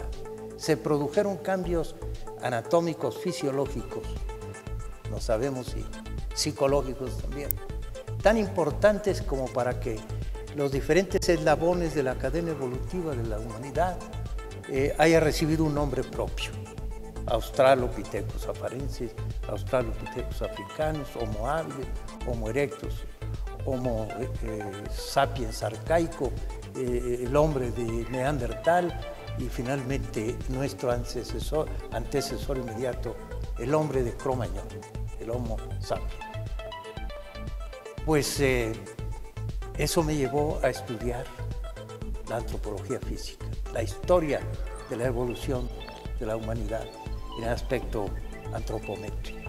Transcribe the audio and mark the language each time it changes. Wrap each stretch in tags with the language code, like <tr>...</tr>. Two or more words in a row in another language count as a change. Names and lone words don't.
<es>Se produjeron cambios anatómicos, fisiológicos, no sabemos si psicológicos también, tan importantes como para que los diferentes eslabones de la cadena evolutiva de la humanidad haya recibido un nombre propio. Australopithecus afarensis, Australopithecus africanus, Homo habilis, Homo erectus, Homo sapiens arcaico, el hombre de Neandertal y finalmente nuestro antecesor inmediato, el hombre de Cro-Magnon, el Homo sapiens. Pues eso me llevó a estudiar la antropología física, la historia de la evolución de la humanidad en el aspecto antropométrico.</es>